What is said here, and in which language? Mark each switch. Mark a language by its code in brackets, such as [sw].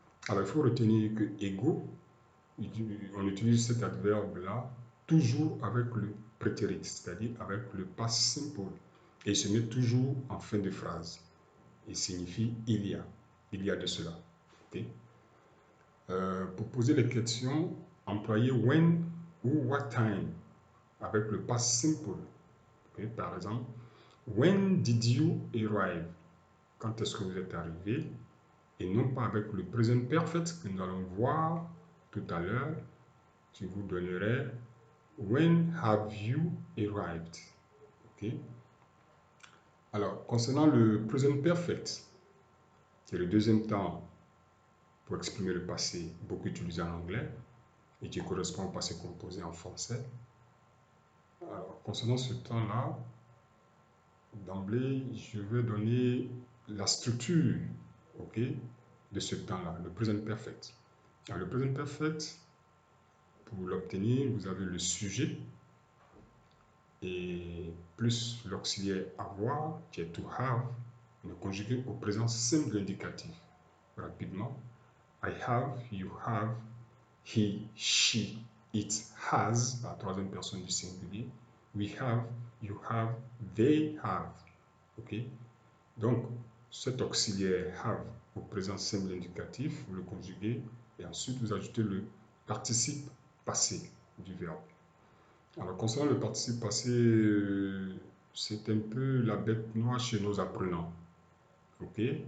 [fr] Alors, il faut retenir que ego, on utilise cet adverbe-là toujours avec le prétérit, c'est-à-dire avec le past simple. Et il se met toujours en fin de phrase. Il signifie il y a de cela. Okay? Pour poser les questions, employez when ou what time avec le past simple. Okay? Par exemple, [en] when did you arrive? [fr] Quand est-ce que vous êtes arrivé? Et non pas avec le present perfect que nous allons voir tout à l'heure, qui vous donnerait [en] when have you arrived? [fr] Okay? Alors, concernant le present perfect, qui est le deuxième temps pour exprimer le passé, beaucoup utilisé en anglais, et qui correspond au passé composé en français. Alors, concernant ce temps-là, d'emblée, je vais donner la structure, ok, de ce temps-là, le present perfect. Alors, le present perfect, pour l'obtenir, vous avez le sujet et plus l'auxiliaire avoir, qui est to have, le conjugué au présent simple indicatif. [en] Rapidement, I have, you have, he, she, it has, la troisième personne du singulier. We have, you have, they have. Ok? [fr] Donc, cet auxiliaire have au présent simple indicatif, vous le conjuguez et ensuite vous ajoutez le participe passé du verbe. Alors, concernant le participe passé, c'est un peu la bête noire chez nos apprenants. Ok?